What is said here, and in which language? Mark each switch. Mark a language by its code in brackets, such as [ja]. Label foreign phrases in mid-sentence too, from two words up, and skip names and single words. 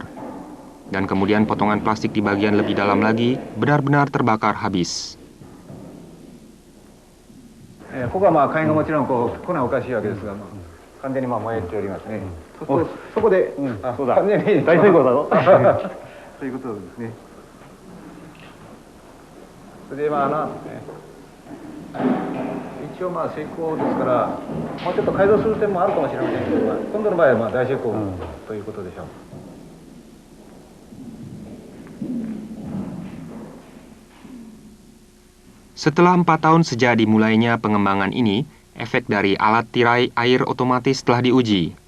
[id] Dan kemudian potongan plastik di bagian lebih dalam lagi benar-benar terbakar habis. [ja] ここはまあ火炎がもちろんこう来ないおかしいわけですが、完全にまあ燃えておりますね。そこで、そうだ。完全に大成功だろ。ということですね。それでまあ一応まあ成功ですから、もうちょっと改造する点もあるかもしれませんけど、今度の場合はまあ大成功ということでしょう。 [id] Setelah 4 tahun sejak dimulainya pengembangan ini, efek dari alat tirai air otomatis telah diuji.